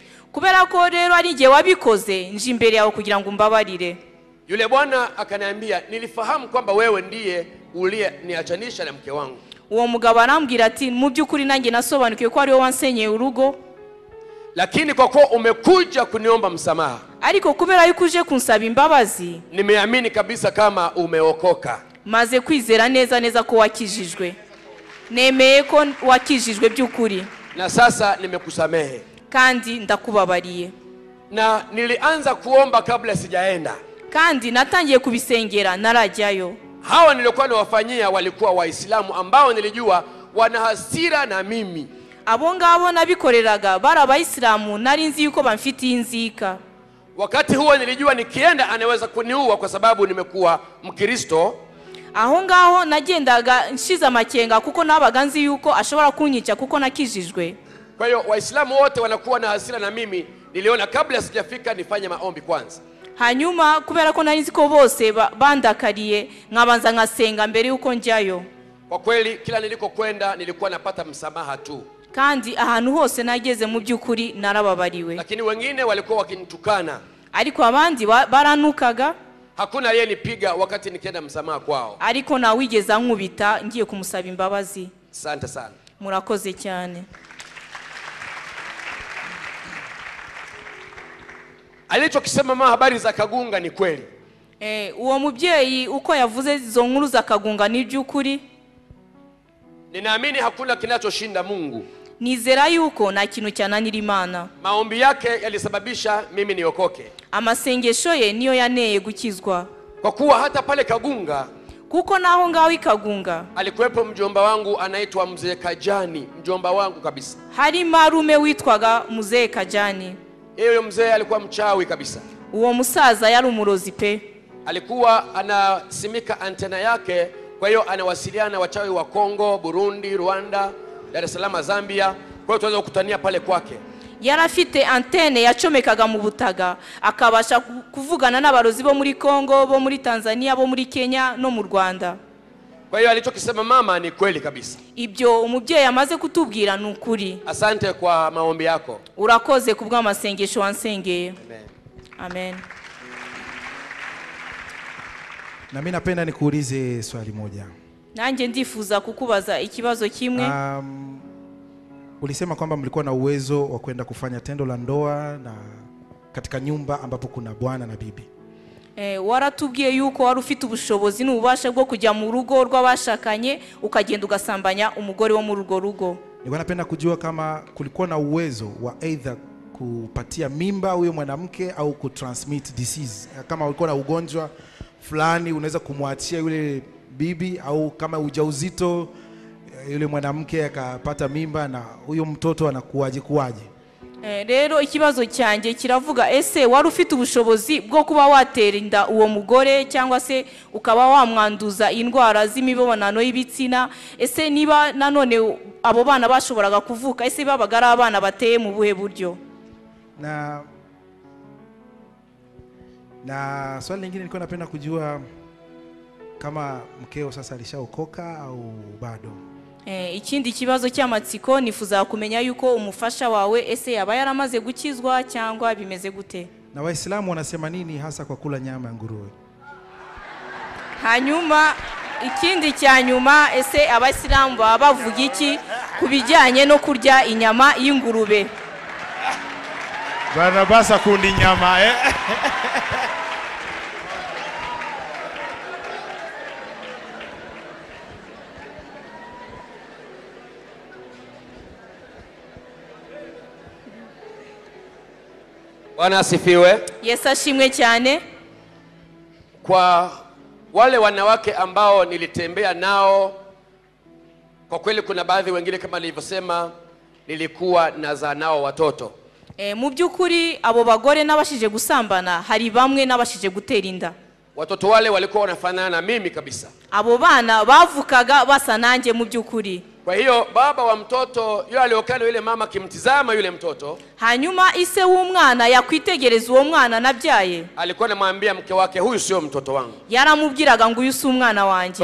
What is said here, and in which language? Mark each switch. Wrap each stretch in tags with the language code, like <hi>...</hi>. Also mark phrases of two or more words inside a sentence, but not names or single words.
<rw>Kubera ko rero ari nje wabikoze, nje imbere yawe kugira ngo umbabarire.</rw> <sw>Yule bwana akaniambia, nilifahamu kwamba wewe ndiye uliyeniachanisha na mke wangu.</sw> <rw>Uwo mugabo arambwira ati mu by'ukuri nanjye nasobanukiye ko ari wowe wansenyeye urugo,</rw> <sw>lakini kwa kuwa umekuja kuniomba msamaha,</sw> <rw>ariko kubera yuko uje kunsaba imbabazi,</rw> <sw>nimeamini kabisa kama umeokoka.</sw> <rw>Maze kwizera neza ko wakijijwe. Nemeye ko wakijijwe by'ukuri,</rw> <sw>na sasa nimekusamehe</sw> <rw>kandi ndakubabariye.</rw> <sw>Na nilianza kuomba kabla sijaenda,</sw> <rw>kandi natangiye kubisengera narajyayo.</rw> <sw>Hawa nilikuwa nawafanyia walikuwa Waislamu ambao nilijua wana hasira na mimi.</sw> <rw>Abo ngabo nabikoreraga bara Abayisilamu nari nzi yuko bamfitiye inzika.</rw> <sw>Wakati huo nilijua nikienda anaweza kuniua kwa sababu nimekuwa Mkristo.</sw> <rw>Aho ngaho nagendaga nshiza amakenga kuko nabaga nzi yuko ashobora kunyica kuko nakijijwe.</rw> <sw>Kwa hiyo Waislamu wote wanakuwa na hasira na mimi, niliona kabla sijafika nifanye maombi kwanza.</sw> <rw>Hanyuma kubera ko nari nzi ko bose bandakariye, nkabanza ngasenga mbere yuko njyayo.</rw> <sw>Kwa kweli kila nilikokwenda nilikuwa napata msamaha tu.</sw> <rw>Kandi ahantu hose nageze mu by'ukuri narababariwe.</rw> <sw>Lakini wengine walikuwa wakinitukana.</sw> <rw>Ariko abandi baranukaga.</rw> <sw>Hakuna aliyenipiga wakati nikienda msamaha kwao.</sw> <rw>Ariko na wigeze ankubita ngiye kumusaba imbabazi.</rw> <sw>Asante sana.</sw> <rw>Murakoze cyane.</rw> <sw>Alichokisema mama habari za Kagunga ni kweli.</sw> <rw>Uwo mubyeyi uko yavuze izo nkuru za Kagunga ni by'ukuri.</rw> <sw>Ninaamini hakuna kinachoshinda Mungu.</sw> <rw>Nizera yuko nta kintu cyananira Imana.</rw> <sw>Maombi yake yalisababisha mimi niokoke.</sw> <rw>Amasengesho ye niyo yaneye gukizwa.</rw> <sw>Kwa kuwa hata pale Kagunga,</sw> <rw>kuko naho ngaho Kagunga,</rw> <sw>alikuwepo mjomba wangu anaitwa Mzee Kajani, mjomba wangu kabisa.</sw> <rw>Hari marume witwaga Mzee Kajani.</rw> <sw>Yeye mzee alikuwa mchawi kabisa.</sw> <rw>Uwo musaza yari umurozi pe.</rw> <sw>Alikuwa anasimika antena yake, kwa hiyo anawasiliana wachawi wa Kongo, Burundi, Rwanda, Dar es Salaam, Zambia. Kwa hiyo tunaweza kukutania pale kwake.</sw> <rw>yarafite antene yacomekaga mu butaga akabasha kuvugana n'abarozi bo muri Kongo, bo muri Tanzania, bo muri Kenya no mu Rwanda.</rw> <sw>Kwa hiyo alichokisema mama ni kweli kabisa.</sw> <rw>Ibyo umubyeyi amaze kutubwira ni ukuri.</rw> <sw>Asante kwa maombi yako.</sw> <rw>Urakoze kubw'amasengesho wansengeye. Amen. Amen.</rw> <sw>Na mimi napenda nikuulize swali moja.</sw> <rw>Nanjye ndifuza kukubaza ikibazo kimwe.</rw> <sw>Ulisema kwamba mlikuwa na uwezo wa kwenda kufanya tendo la ndoa na katika nyumba ambapo kuna bwana na bibi.</sw> <rw>Waratubwiye yuko wari ufite ubushobozi n'ububasha bwo kujya mu rugo rw'abashakanye ukagenda ugasambanya umugore wo mu rugo rugo.</rw> <sw>Nilikuwa napenda kujua kama kulikuwa na uwezo wa either kupatia mimba huyo mwanamke au</sw> <en>kutransmit disease.</en> <sw>Kama ulikuwa na ugonjwa fulani unaweza kumwachia yule bibi, au kama ujauzito yule mwanamke akapata mimba na huyo mtoto anakuaje kuaje.</sw> <rw>Rero ikibazo cyanjye kiravuga ese wari ufite ubushobozi bwo kuba watera inda uwo mugore cyangwa se ukaba wamwanduza indwara z'imibonano y'ibitsina? Ese niba nanone abo bana bashoboraga kuvuka, ese babaga ari abana bateye mu buhe buryo?</rw> <sw>Na swali lingine nilikuwa napenda kujua kama mkeo sasa alishaokoka au bado.</sw> <rw>Ikindi kibazo cy'amatsiko nifuza kumenya yuko umufasha wawe ese yaba yaramaze gukizwa cyangwa bimeze gute?</rw> <sw>Na Waislamu wanasema nini hasa kwa kula nyama ya nguruwe?</sw> <rw>Hanyuma ikindi cyanyuma, ese Abaislamu bavuga iki kubijyanye no kurya inyama y'ingurube? Bana basa kundi nyama</rw> <sw>Bwana asifiwe.</sw> <rw>Yesu ashimwe cyane.</rw> <sw>Kwa wale wanawake ambao nilitembea nao, kwa kweli kuna baadhi wengine kama nilivyosema nilikuwa nazaa nao watoto.</sw> <rw>Mu by'ukuri abo bagore nabashije gusambana hari bamwe nabashije gutera inda.</rw> <sw>Watoto wale walikuwa wanafanana na mimi kabisa.</sw> <rw>Abo bana bavukaga basa nanjye mu by'ukuri.</rw> <sw>Kwa hiyo baba wa mtoto yule aliokana yule mama kimtizama yule mtoto,</sw> <rw>hanyuma ise w'umwana yakwitegereza uwo mwana nabyaye,</rw> <sw>alikuwa anamwambia mke wake, huyu sio mtoto wangu.</sw> <rw>Yaramubwiraga ngo uyu si umwana wanjye,</rw>